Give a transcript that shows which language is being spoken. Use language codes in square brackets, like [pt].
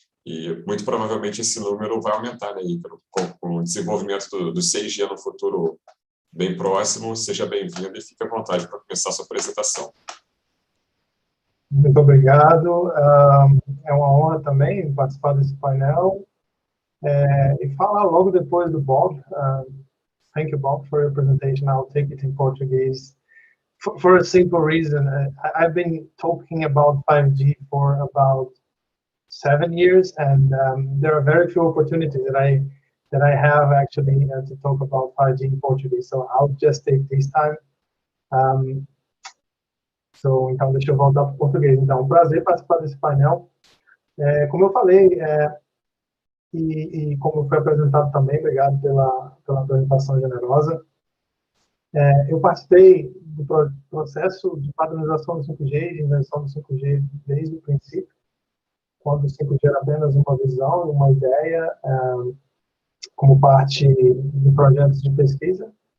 [pt] E muito provavelmente esse número vai aumentar, né, Ícaro? Com o desenvolvimento do 6G no futuro bem próximo. Seja bem-vindo e fique à vontade para começar a sua apresentação. Muito obrigado. É uma honra também participar desse painel e falar logo depois do Bob. [en] Thank you, Bob, for your presentation. I'll take it in Portuguese for a simple reason. I've been talking about 5G for about 7 years, and there are very few opportunities that I have actually to talk about 5G in Portuguese. So I'll just take this time. [pt] Então, deixa eu voltar para o português. Então, um prazer participar desse painel. Como eu falei, e como foi apresentado também, obrigado pela apresentação generosa. Eu participei do processo de padronização do 5G, de invenção do 5G desde o princípio, quando o 5G era apenas uma visão, uma ideia, como parte de projetos de pesquisa.